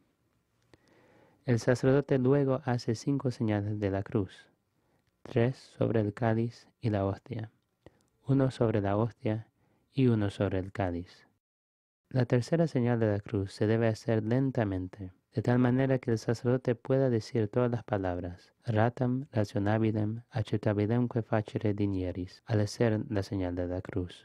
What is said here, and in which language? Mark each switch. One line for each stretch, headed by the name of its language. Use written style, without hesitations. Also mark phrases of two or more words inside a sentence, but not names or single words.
Spanish: El sacerdote luego hace 5 señales de la cruz, 3 sobre el cáliz y la hostia, 1 sobre la hostia y 1 sobre el cáliz. La tercera señal de la cruz se debe hacer lentamente, de tal manera que el sacerdote pueda decir todas las palabras,
Latin: ratam rationabilem acceptabilem facere dinieris,
Spanish: al hacer la señal de la cruz.